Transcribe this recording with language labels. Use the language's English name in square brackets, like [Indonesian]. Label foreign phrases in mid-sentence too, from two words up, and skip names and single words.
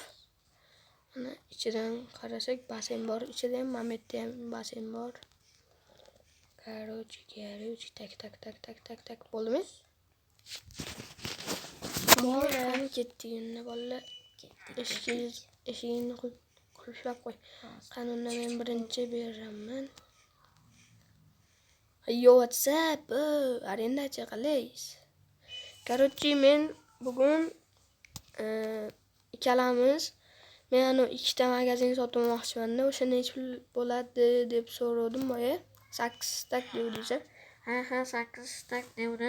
[Uzbek] Ana ichidan qarasak basen bor, ichida ham Mametda ham basen bor. Короче, tak bo'ldimi? Qani ketdik endi bolalar. Eshigini qulflab qo'y. Qani unda men birinchi beraman. [English] Yo, what's up? [Uzbek] Arendachi qalaysiz? Короче, men bugun ikkalamiz men ana ikkita magazin sotib olmoqchiman-da, o'sha necha pul bo'ladi deb so'radim boya. 8 stak devdingiz. Ha, 8 stak devdim.